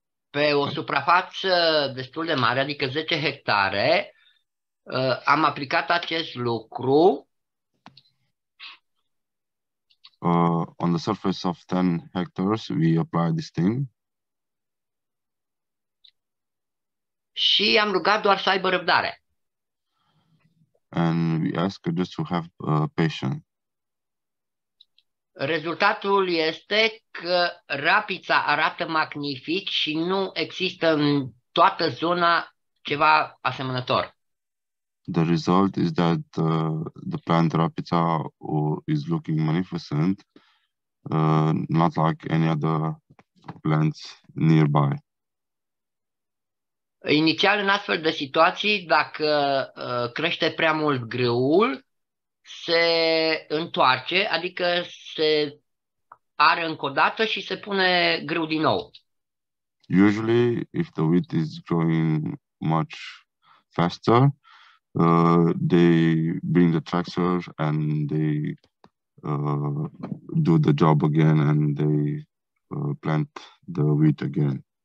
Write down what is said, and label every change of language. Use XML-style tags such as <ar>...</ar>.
<ro>pe o suprafață destul de mare, adică 10 hectare, am aplicat acest lucru.</ro> <en>On the surface of 10 hectares, we apply this thing.</en> <ro>Și am rugat doar să aibă răbdare.</ro> <en>And we ask her just to have patience.</en> <ro>Rezultatul este că rapița arată magnific și nu există în toată zona ceva asemănător.</ro> <en>The result is that the plant rapița is looking magnificent, not like any other plants nearby.</en> <ro>Inițial, în astfel de situații, dacă crește prea mult grâul, se întoarce, adică se are încă o dată și se pune grâu din nou.</ro> <en>Usually, if the wheat is growing much faster, they bring the tractor and they do the job again and they plant the wheat again.</en>